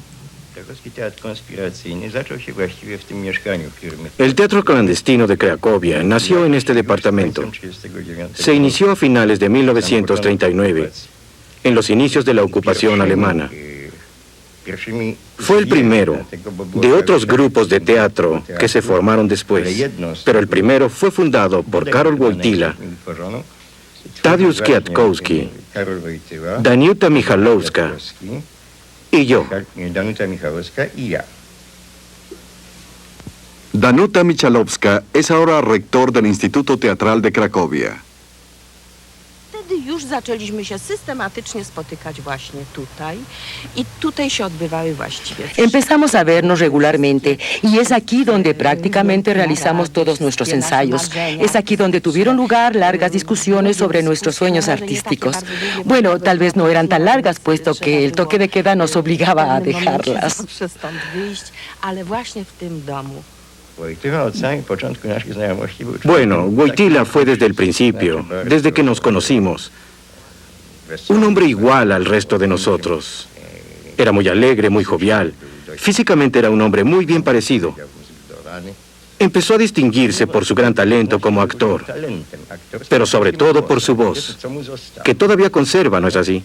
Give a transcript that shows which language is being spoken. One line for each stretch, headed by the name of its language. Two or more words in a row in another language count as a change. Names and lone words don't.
Spanish: El teatro clandestino de Cracovia nació en este departamento. Se inició a finales de 1939, en los inicios de la ocupación alemana. Fue el primero de otros grupos de teatro que se formaron después, pero el primero fue fundado por Karol Wojtyła, Tadeusz Kwiatkowski, Danuta Michalowska y yo. Danuta Michalowska es ahora rector del Instituto Teatral de Cracovia.
Polish: Już zaczęliśmy się systematycznie spotykać właśnie tutaj i tutaj się odbywały właściwie.
Spanish: Empezamos a vernos regularmente y es aquí donde prácticamente realizamos todos nuestros ensayos. Es aquí donde tuvieron lugar largas discusiones sobre nuestros sueños artísticos. Bueno, tal vez no eran tan largas puesto que el toque de queda nos obligaba a dejarlas.
Polish: Ale właśnie w tym domu.
Spanish: Bueno, Wojtyła fue desde el principio, desde que nos conocimos. Un hombre igual al resto de nosotros. Era muy alegre, muy jovial. Físicamente era un hombre muy bien parecido. Empezó a distinguirse por su gran talento como actor, pero sobre todo por su voz, que todavía conserva, ¿no es así?